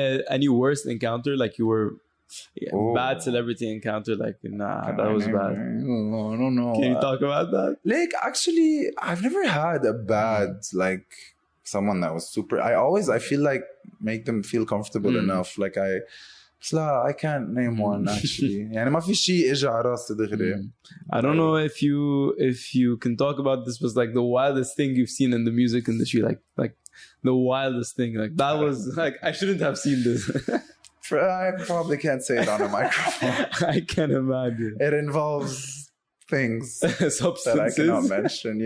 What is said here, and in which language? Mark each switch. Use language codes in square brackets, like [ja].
[en] Any worst encounter, like you were bad celebrity encounter, like that was bad. I don't know. Can you talk about that? Like actually, I've never had a bad like someone that was super. I feel like make them feel comfortable enough. Like I can't name one actually. [ar] يعني ما في شيء إجا على راسي دغري. [en] I don't know if you can talk about this was like the wildest thing you've seen in the music industry, like the wildest thing. Like that was like I shouldn't have seen this. I probably can't say it on a microphone. I can imagine. It involves things that I cannot mention.